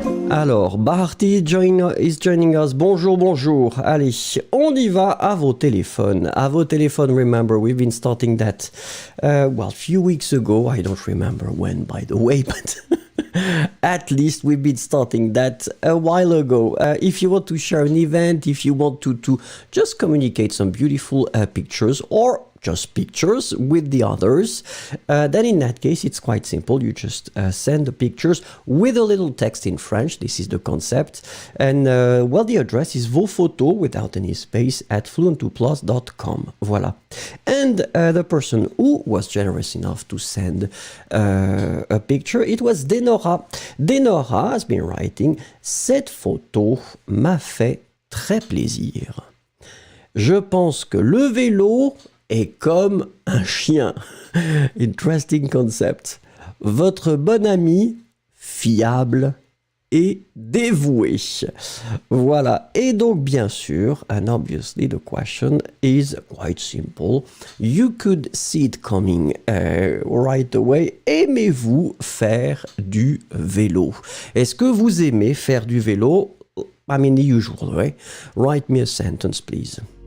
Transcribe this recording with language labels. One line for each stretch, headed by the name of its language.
French: Alors,
English: Barty is joining us.
French: Bonjour, bonjour. Allez, on y va à vos téléphones. À vos téléphones,
English: remember, we've been starting that, a few weeks ago. I don't remember when, by the way, but at least we've been starting that a while ago. If you want to share an event, if you want to just communicate some beautiful pictures or just pictures with the others, then in that case it's quite simple. You just send the pictures with a little text in French. This is the concept, and the address is vos photos without any space at fluent2plus.com. Voilà. And the person who was generous enough to send a picture, it was Denora. Denora has been writing:
French: cette photo m'a fait très plaisir. Je pense que le vélo est comme un chien.
English: Interesting concept.
French: Votre bon ami, fiable et dévoué. Voilà. Et donc, bien sûr,
English: and obviously the question is quite simple. You could see it coming right away.
French: Aimez-vous faire du vélo? Est-ce que vous aimez faire du vélo?
English: I mean, the usual way. Write me a sentence, please.